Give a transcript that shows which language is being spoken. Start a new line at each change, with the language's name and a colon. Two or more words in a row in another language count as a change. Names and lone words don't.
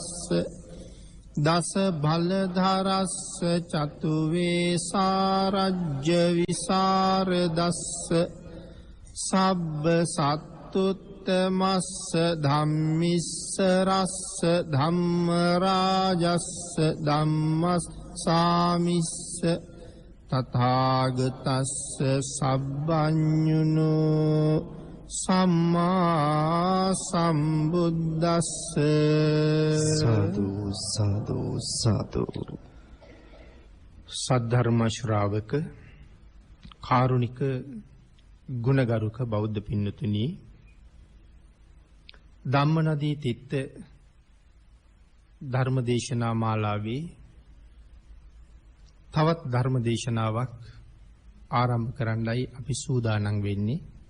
Pali: දස බලධරස්ස චතු වේසාරජ්‍ය විසරදස්ස සබ්බ සත්තුත්තමස්ස ධම්මිස්ස රස්ස ධම්ම රාජස්ස ධම්මස්සාමිස්ස තථාගතස්ස සබ්බඤුනෝ සම්මා සම්බුද්දස්ස සාදු සාදු සාදු
Sinhala: සද්ධර්ම ශ්‍රාවක කාරුණික ගුණගරුක බෞද්ධ පින්නතුනි ධම්මනදී තිත්ත ධර්මදේශනා මාලාවේ තවත් ධර්මදේශනාවක් ආරම්භ කරන්නයි අපි සූදානම් වෙන්නේ.